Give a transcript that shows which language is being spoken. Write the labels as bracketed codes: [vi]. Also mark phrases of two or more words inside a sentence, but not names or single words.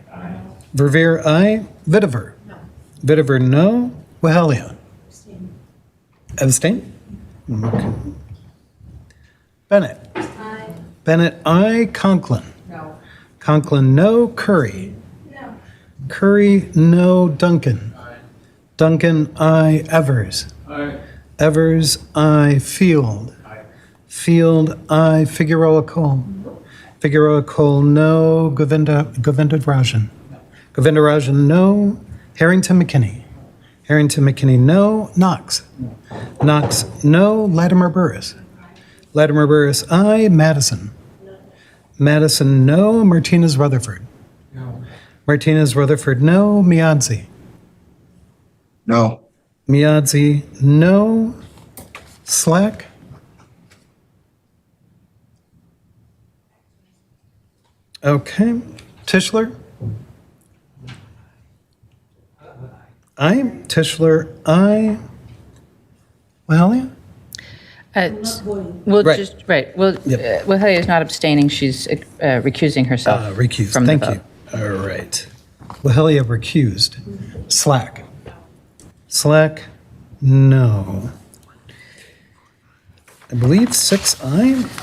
[en] Verveer, aye. Vitiver. Vitiver, no. Wahelia. Abstain. Okay. Bennett. Bennett, aye. Conklin. No. Conklin, no. Curry. No. Curry, no. Duncan. Aye. Duncan, aye. Evers. Aye. Evers, aye. Field. Aye. Field, aye. Figueroa Cole. Figueroa Cole, no. Govindarajan. No. Govindarajan, no. Harrington McKinney. Harrington McKinney, no. Knox. No. Knox, no. Latimer Burris. Latimer Burris, aye. Madison. Madison, no. Martinez Rutherford. No. Martinez Rutherford, no. Miadzi. No. Miadzi, no. Slack. Okay. Tischler. Aye. Tischler, aye. Wahelia? We'll Right. just, right, well, Wahelia is not abstaining, she's recusing herself. Recused, from the thank vote. you. All right. Wahelia recused. Slack. Slack, no. I believe 6 aye.